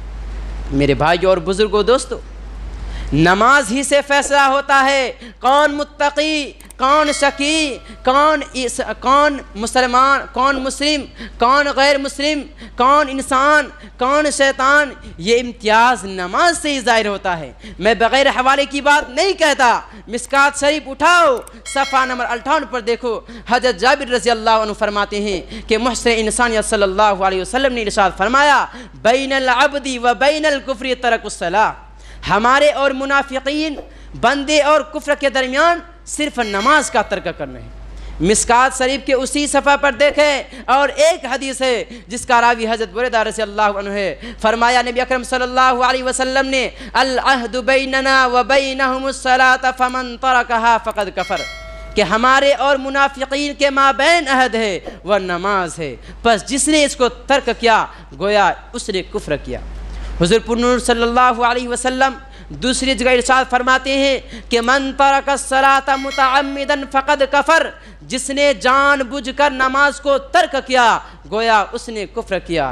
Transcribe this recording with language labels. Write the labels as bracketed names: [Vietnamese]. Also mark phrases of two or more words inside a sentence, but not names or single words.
[Urdu] میرے بھائیو اور بزرگوں، دوستو، نماز ہی سے فیصلہ ہوتا ہے کون متقی، کون شقی، کون مسلمان، کون مسلم، کون غیر مسلم، کون انسان، کون شیطان۔ یہ امتیاز نماز سے ہی ظاہر ہوتا ہے۔ میں بغیر حوالے کی بات نہیں کہتا، مشکات شریف اٹھاؤ، صفحہ نمبر 58 پر دیکھو، حضرت جابر [Arabic] رضی اللہ عنہ [Urdu] فرماتے ہیں کہ محسن انسانیت [Arabic] صلی اللہ علیہ وسلم [Urdu] نے ارشاد فرمایا، [Arabic] بین العبد و بین الکفر ترک الصلاۃ، [Urdu] ہمارے اور منافقین، بندے اور کفر کے درمیان صرف نماز کا ترک کرنا ہے۔ مشکات شریف کے اسی صفحہ پر دیکھیں، اور ایک حدیث ہے جس کا راوی حضرت بریدہ [Arabic] رضی اللہ عنہ [Urdu] ہے، فرمایا نبی اکرم [Arabic] صلی اللہ علیہ وسلم [Urdu] نے، [Arabic] العہد بیننا و بینہم الصلاۃ فمن ترکہا فقد کفر، [Urdu] کہ ہمارے اور منافقین کے مابین عہد ہے وہ نماز ہے، پس جس نے اس کو ترک کیا گویا اس نے کفر کیا۔ حضور پر نور [Arabic] صلی اللہ علیہ وسلم [Urdu] دوسری جگہ ارشاد فرماتے ہیں کہ [Arabic] من ترک الصلاۃ متعمدا فقد کفر، [Urdu] جس نے جان بوجھ کر نماز کو ترک کیا گویا اس نے کفر کیا۔